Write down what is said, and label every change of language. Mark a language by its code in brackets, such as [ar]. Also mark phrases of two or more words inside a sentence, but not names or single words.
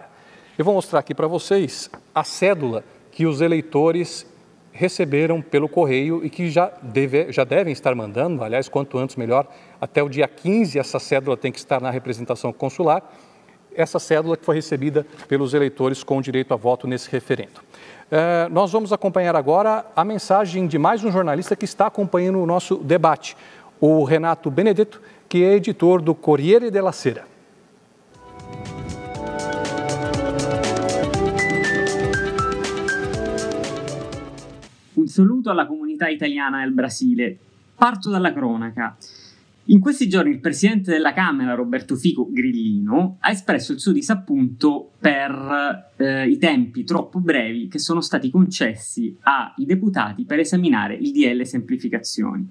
[pt] Eu vou mostrar aqui para vocês a cédula que os eleitores receberam pelo correio e que já devem estar mandando, aliás, quanto antes melhor, até o dia 15 essa cédula tem que estar na representação consular. Essa cédula que foi recebida pelos eleitores com direito a voto nesse referendo. Nós vamos acompanhar agora a mensagem de mais um jornalista que está acompanhando o nosso debate, o Renato Benedetto, que é editor do Corriere della Sera. [it] Un saluto alla comunità italiana nel Brasile. Parto dalla cronaca. In questi giorni il presidente della Camera, Roberto Fico Grillino, ha espresso il suo disappunto per i tempi troppo brevi che sono stati concessi ai deputati per esaminare il DL Semplificazioni.